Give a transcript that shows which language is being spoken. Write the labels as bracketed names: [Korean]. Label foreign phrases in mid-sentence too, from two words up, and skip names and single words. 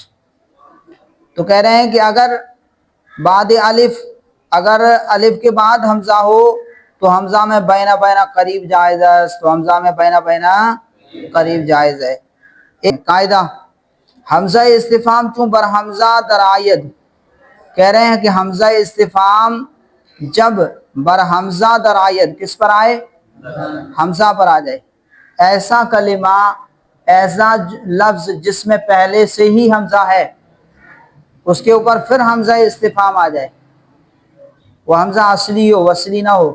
[Urdu] تو کہہ رہے ہیں کہ اگر بعد اگر الف کے بعد حمزہ ہو تو حمزہ میں بینہ بینہ قریب جائز ہے. تو حمزہ میں بینہ بینہ قریب جائز ہے. [Persian] ایک قاعدہ حمزہ استفہام چون بر حمزہ درآید. [Urdu] کہہ رہے ہیں کہ حمزہ استفہام جب [Persian] بر حمزہ درآید [Urdu] کس پر آئے؟ حمزہ پر آ جائے. ایسا کلمہ ایسا لفظ جس میں پہلے سے ہی حمزہ ہے اس کے اوپر پھر حمزہ استفہام آ جائے، وہ حمزہ اصلی ہو وصلی نہ ہو.